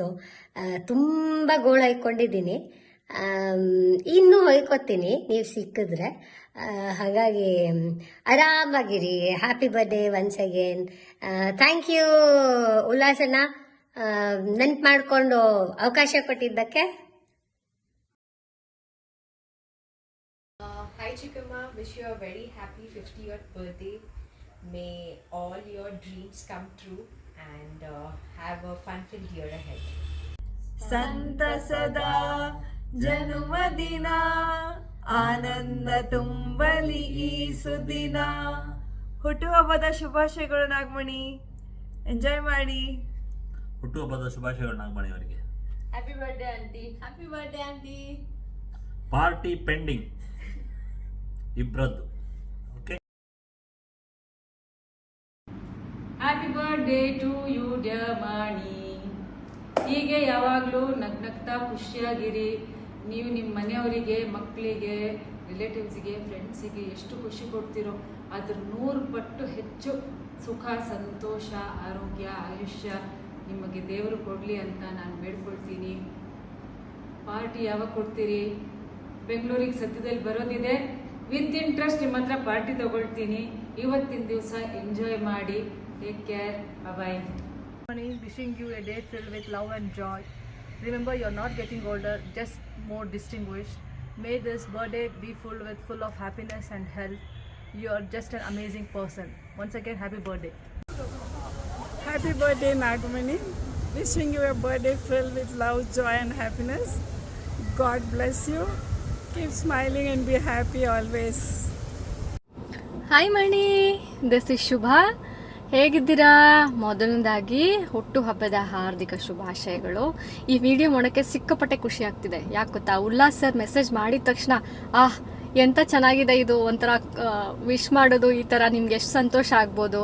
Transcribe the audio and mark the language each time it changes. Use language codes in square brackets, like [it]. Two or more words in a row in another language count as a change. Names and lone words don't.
[kn] ತುಂಬ ಗೋಳು ಹೊಯ್ಕೊಂಡಿದ್ದೀನಿ, ಇನ್ನೂ ಹೊಯ್ಕೊತೀನಿ ನೀವು ಸಿಕ್ಕಿದ್ರೆ. ಹಾಗಾಗಿ ಆರಾಮಾಗಿರಿ. [en] happy birthday once again. thank you [kn] ಉಲ್ಲಾಸನ, ನೆನ್ಪು ಮಾಡಿಕೊಂಡು ಅವಕಾಶ ಕೊಟ್ಟಿದ್ದಕ್ಕೆ. [en] Hi Chikama, wish you a very happy 50th birthday. May all your dreams come true and have a fun-filled year ahead. [kn] ಸಂತಸದ ಜನ್ಮದಿನ ಆನಂದ ತುಂಬಲಿ ಈ ಸುದಿನ. ಹುಟ್ಟುಹಬ್ಬದ ಶುಭಾಶಯಗಳು ನಾಗಮಣಿ, ಎಂಜಾಯ್ ಮಾಡಿ. ಹುಟ್ಟುಹಬ್ಬದ ಶುಭಾಶಯಗಳು ನಾಗಮಣಿ ಅವರಿಗೆ. [en] Happy birthday auntie. Happy birthday auntie. party pending [kn] ಇಬ್ರದ್ದು. ಓಕೆ, [en] happy birthday to you dear Mani. [kn] ಹೀಗೆ ಯಾವಾಗಲೂ ನಗ್ನಗ್ತಾ ಖುಷಿಯಾಗಿರಿ. ನೀವು ನಿಮ್ಮ ಮನೆಯವರಿಗೆ, ಮಕ್ಕಳಿಗೆ, ರಿಲೇಟಿವ್ಸಿಗೆ, ಫ್ರೆಂಡ್ಸಿಗೆ ಎಷ್ಟು ಖುಷಿ ಕೊಡ್ತೀರೋ ಅದ್ರ 100 ಪಟ್ಟು ಹೆಚ್ಚು ಸುಖ, ಸಂತೋಷ, ಆರೋಗ್ಯ, ಆಯುಷ್ಯ ನಿಮಗೆ ದೇವರು ಕೊಡಲಿ ಅಂತ ನಾನು ಬೇಡ್ಕೊಳ್ತೀನಿ. ಪಾರ್ಟಿ ಯಾವಾಗ ಕೊಡ್ತೀರಿ? ಬೆಂಗಳೂರಿಗೆ ಸದ್ಯದಲ್ಲಿ ಬರೋದಿದೆ. [en] with interest [kn] ನಿಮ್ಮ ಹತ್ರ ಪಾರ್ಟಿ ತಗೊಳ್ತೀನಿ. ಇವತ್ತಿನ ದಿವಸ ಎಂಜಾಯ್ ಮಾಡಿ. [en] take care. bye. Wishing you a day filled with love and joy. Remember, you're not getting older, just more distinguished. May this birthday be full of happiness and health. You are just an amazing person. Once again, happy birthday. Happy birthday, Nagamani. Wishing you a birthday filled with love, joy and happiness. God bless you. Keep smiling and be happy always. Hi Mani, this is Shubha. [kn] ಹೇಗಿದ್ದೀರಾ? ಮೊದಲನೇದಾಗಿ ಹುಟ್ಟುಹಬ್ಬದ ಹಾರ್ದಿಕ ಶುಭಾಶಯಗಳು. ಈ ವಿಡಿಯೋ ಮಾಡೋಕ್ಕೆ ಸಿಕ್ಕಾಪಟ್ಟೆ ಖುಷಿ ಆಗ್ತಿದೆ. ಯಾಕೆ ಗೊತ್ತಾ? ಉಲ್ಲಾಸ್ [en] sir message [kn] ಮಾಡಿದ ತಕ್ಷಣ ಎಂಥ ಚೆನ್ನಾಗಿದೆ ಇದು, ಒಂಥರ ವಿಶ್ ಮಾಡೋದು, ಈ ಥರ ನಿಮ್ಗೆ ಎಷ್ಟು ಸಂತೋಷ ಆಗ್ಬೋದು.